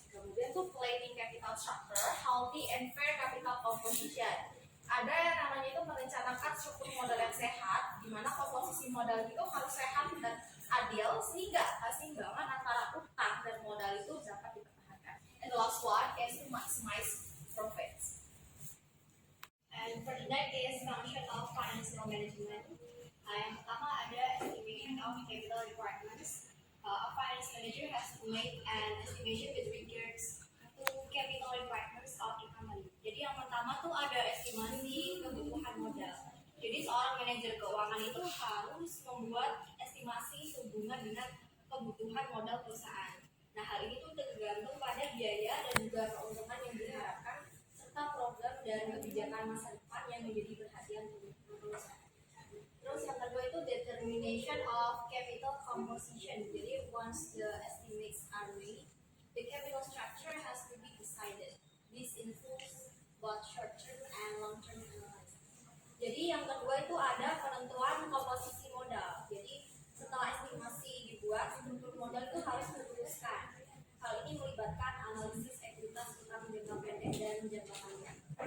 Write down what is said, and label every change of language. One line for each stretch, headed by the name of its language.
Indonesian: Kemudian tuh
English: planning capital structure, healthy and fair capital composition.
Indonesian: Ada yang namanya itu merencanakan struktur modal yang sehat, di mana komposisi modal itu harus sehat dan adil sehingga keseimbangan antara utang dan modal itu dapat dipertahankan.
English: And the last one is to maximize profits. And for the next is function of financial management.
Indonesian: Yang pertama ada
English: estimation of capital requirements. A finance manager has to make an estimation with regards to capital requirements of the company.
Indonesian: Jadi yang pertama tuh ada estimasi kebutuhan modal. Jadi seorang manajer keuangan itu harus membuat estimasi sehubungan dengan kebutuhan modal perusahaan. Nah, hal ini tuh tergantung pada biaya dan juga keuntungan yang diharapkan serta program dan kebijakan masa depan yang menjadi perhatian perusahaan. Terus yang kedua itu determination of capital composition.
English: Jadi once the estimates are made, the capital structure has to be decided. This includes both short-term and long-term analysis.
Indonesian: Jadi yang kedua itu ada penentuan komposisi modal. Jadi setelah estimasi dibuat, struktur modal itu harus dirumuskan. Hal ini melibatkan analisis ekuitas utang jangka pendek dan jangka panjang.